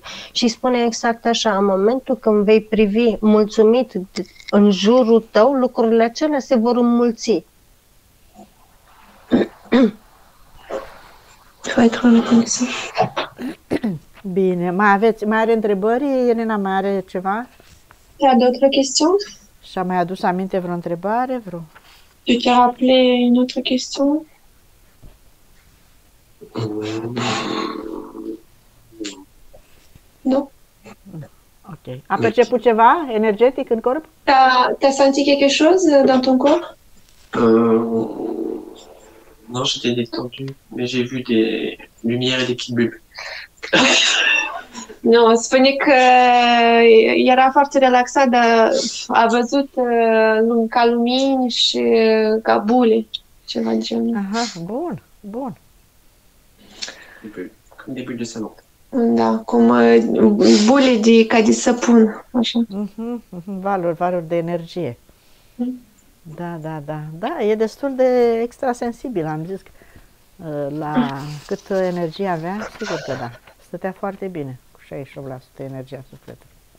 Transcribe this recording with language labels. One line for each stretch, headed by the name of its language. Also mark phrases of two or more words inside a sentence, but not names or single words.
Romanian: Și spune exact așa, în momentul când vei privi mulțumit în jurul tău, lucrurile acelea se vor înmulți. Bine, mai are întrebări? Elena mai are ceva?
French: T'as d'autres questions?
Romanian: Și-a mai adus aminte vreo întrebare?
French: Tu t'es rappelé une autre question?
Romanian: Nu? Ok. A perceput ceva energetic în corp?
French: T'as senti quelque chose dans ton corps? Non, j'étais détendu, mais j'ai vu des lumières et des petites bulles.
Romanian: Nu, spune că era foarte relaxat, dar a văzut ca lumini și ca bule, ceva de genul. Aha, bun, bun.
French: Comme des bulles de savon.
Romanian: Da, cum bule ca de săpun, așa. Valuri de energie. Da, e destul de extrasensibil, am zis. La cât energie avea, sigur că da. Stătea foarte bine, cu 68% energia sufletului.